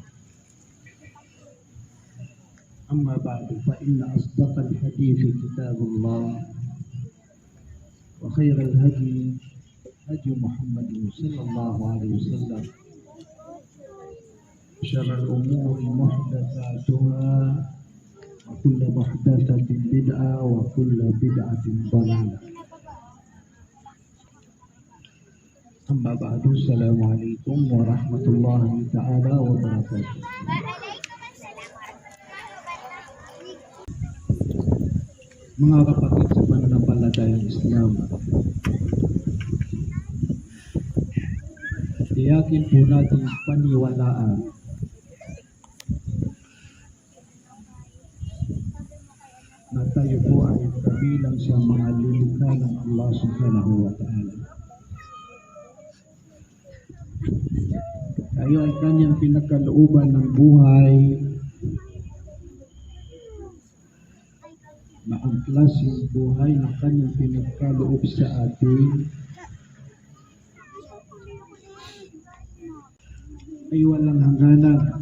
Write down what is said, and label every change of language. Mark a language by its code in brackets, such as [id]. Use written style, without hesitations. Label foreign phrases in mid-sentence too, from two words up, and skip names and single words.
[ar] أما بعد، فإن أصدق الحديث كتاب الله، وخير الهدي هدي محمد صلى الله عليه وسلم، شر الأمور محدثاتها، وكل محدثة بدعة، وكل بدعة ضلالة. أما بعد، السلام عليكم ورحمة الله تعالى وبركاته. [tl] Mga kapatid sa pananampalatayang Islam, tiyakin po natin paniwalaan na tayo po ay kabilang sa mga lilikha ng Allah [ar] سبحانه وتعالى. [tl] Tayo ay kanyang pinagkalooban ng buhay na ang klaseng buhay na kanyang pinagkaloob sa atin ay walang hangganan.